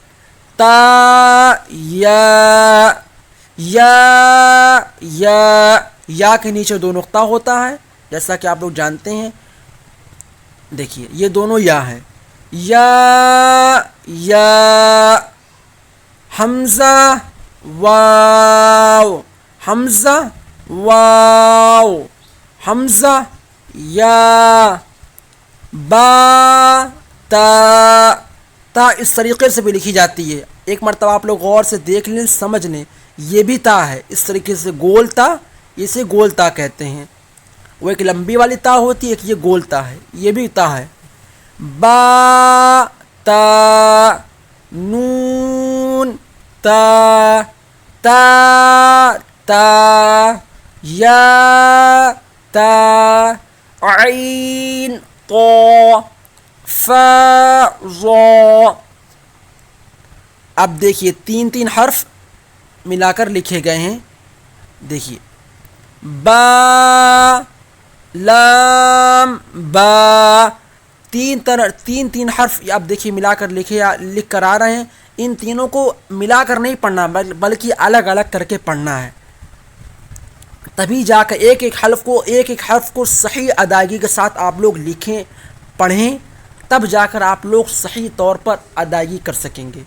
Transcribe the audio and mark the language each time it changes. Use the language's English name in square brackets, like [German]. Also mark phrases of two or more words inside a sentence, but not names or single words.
[Urdu] تا، یا، یا کے نیچے 2 نقطہ ہوتا ہے، جیسا کہ آپ لوگ جانتے ہیں، دیکھیے یہ دونوں یا ہے۔ یا، حمزہ، واو، حمزہ، واو، حمزہ، یا، با، تا اس طریقے سے بھی لکھی جاتی ہے۔ ایک مرتبہ آپ لوگ غور سے دیکھ لیں، سمجھ لیں، یہ بھی تا ہے، اس طریقے سے گول تا، اسے گول تا کہتے ہیں۔ وہ ایک لمبی والی تا ہوتی ہے، ایک یہ گول تا ہے، یہ بھی تا ہے۔ با، تا، نون، تا، یا، تا، عین، طا، فا، ضا۔ اب دیکھیے 3 حرف ملا کر لکھے گئے ہیں، دیکھیے با، لام، با، 3 حرف اب دیکھیے ملا کر لکھ کر آ رہے ہیں۔ ان تینوں کو ملا کر نہیں پڑھنا بلکہ الگ الگ کر کے پڑھنا ہے، تبھی جا کر ایک ایک حرف کو صحیح ادائیگی کے ساتھ آپ لوگ لکھیں، پڑھیں، تب جا کر آپ لوگ صحیح طور پر ادائیگی کر سکیں گے۔